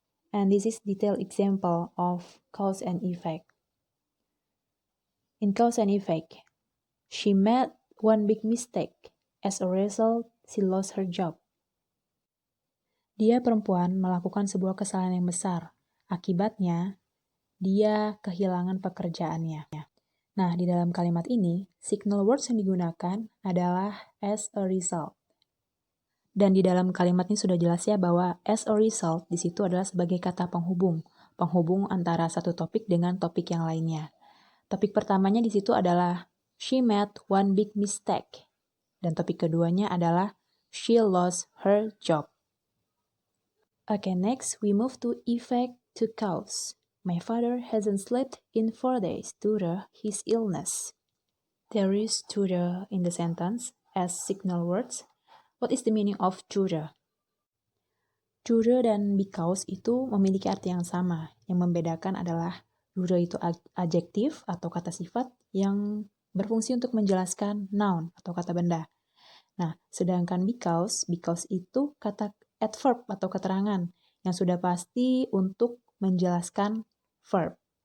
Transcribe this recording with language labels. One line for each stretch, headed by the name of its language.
English: And this is detailed example of cause and effect. In cause and effect, she made one big mistake. As a result, she lost her job.
Indonesian: Dia perempuan melakukan sebuah kesalahan yang besar. Akibatnya, dia kehilangan pekerjaannya. Nah, di dalam kalimat ini, signal words yang digunakan adalah as a result. Dan di dalam kalimat ini sudah jelas ya bahwa as a result di situ adalah sebagai kata penghubung antara satu topik dengan topik yang lainnya. Topik pertamanya di situ adalah
English: she made one big mistake.
Indonesian: Dan topik keduanya adalah
English: she lost her job. Okay, next we move to effect to cause. My father hasn't slept in 4 days due to his illness. There is due to in the sentence as signal words. What is the meaning of due to?
Indonesian: Due dan because itu memiliki arti yang sama. Yang membedakan adalah due itu adjektif atau kata sifat yang berfungsi untuk menjelaskan noun atau kata benda. Nah, sedangkan because itu kata adverb atau keterangan yang sudah pasti untuk menjelaskan verb.